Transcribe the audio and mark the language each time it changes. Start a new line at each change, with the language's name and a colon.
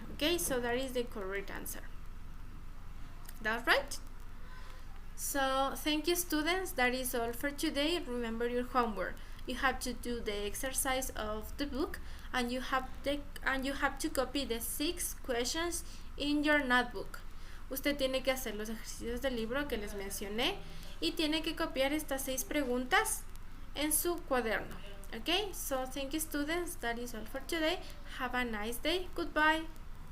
English: Okay, so that is the correct answer. That's right. So thank you, students. That is all for today. Remember your homework. You have to do the exercise of the book, and you have to copy the 6 questions in your notebook.
Spanish: Usted tiene que hacer los ejercicios del libro que les mencioné y tiene que copiar estas 6 preguntas en su cuaderno.
English: Okay, so thank you, students. That is all for today. Have a nice day. Goodbye.